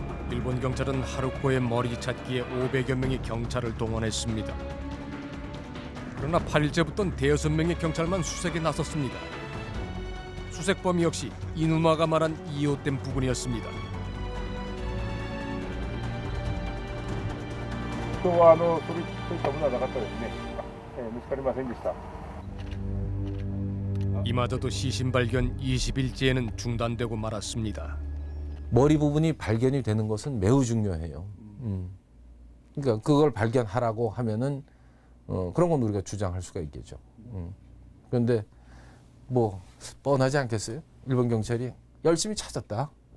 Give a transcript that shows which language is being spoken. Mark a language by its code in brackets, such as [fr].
[ko] 일본 경찰은 하루코의 머리 찾기에 500여 명의 경찰을 동원했습니다. 그러나 8일째부터는 대여섯 명의 경찰만 수색에 나섰습니다. 수색범 역시 이누마가 말한 이웃된 부분이었습니다. [ja] 人はそういったものはなかったですね。見つかりませんでした。 [ko] 이마저도 시신 발견 20일째에는 중단되고 말았습니다. 머리 부분이 발견이 되는 것은 매우 중요해요. 그러니까 그걸 발견하라고 하면은 그런 건 우리가 주장할 수가 있겠죠. 그런데 뭐 뻔하지 않겠어요? 일본 경찰이 열심히 찾았다.